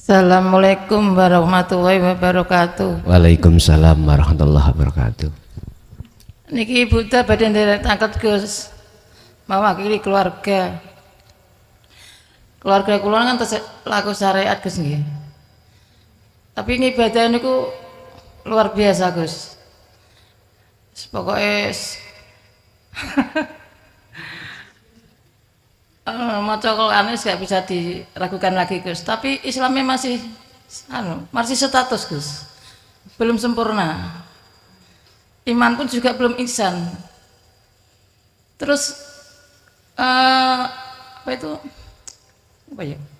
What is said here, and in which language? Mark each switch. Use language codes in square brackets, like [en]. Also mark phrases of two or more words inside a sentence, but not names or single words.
[ar] السلام عليكم ورحمة الله وبركاته. وعليكم السلام ورحمة الله وبركاته. [jv] Niki Ibu ta badhe nderek angkat Gus. [id] Mewakili keluarga. [jv] Keluarga kula kan laku syariat Gus nggih. Tapi ngibadah niku [id] luar biasa [jv] Gus. [id] Pokoknya maca Quran gak bisa diragukan lagi Gus. Tapi Islamnya masih status Gus. Belum sempurna. Iman pun juga belum ihsan. Terus apa ya?